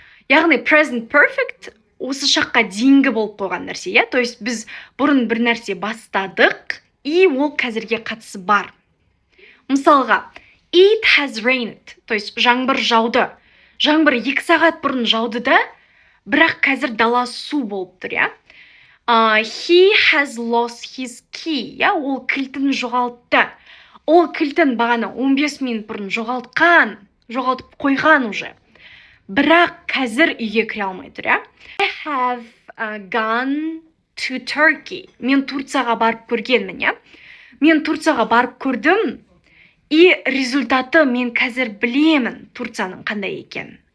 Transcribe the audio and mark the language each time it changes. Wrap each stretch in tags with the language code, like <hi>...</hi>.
<kk>Яғни present perfect осы шаққа дейінгі болып қойған нәрсе, иә?</kk> <ru>То есть</ru> <kk>біз бұрын бір нәрсе бастадық, и ол қазірге қатысы бар. Мысалға,</kk> <en>it has rained,</en> <ru>то есть</ru> <kk>жаңбыр жауды. Жаңбыр 2 сағат бұрын жауды да, бірақ қазір дала су болып тұр, иә?</kk> <en>He has lost his key, иә?</en> <kk>Ол кілтін жоғалтты. Ол кілтін бағана 15 минут бұрын жоғалтып қойған уже. Бірақ қазір үйге кіре алмай тұр, иә?</kk> <en>I have gone to Turkey.</en> <kk>Мен Турцияға барып көргенмін, иә? Мен Турцияға барып көрдім,</kk> <ru>и результаты</ru> <kk>мен қазір білемін Турцияның қандай екенін.</kk>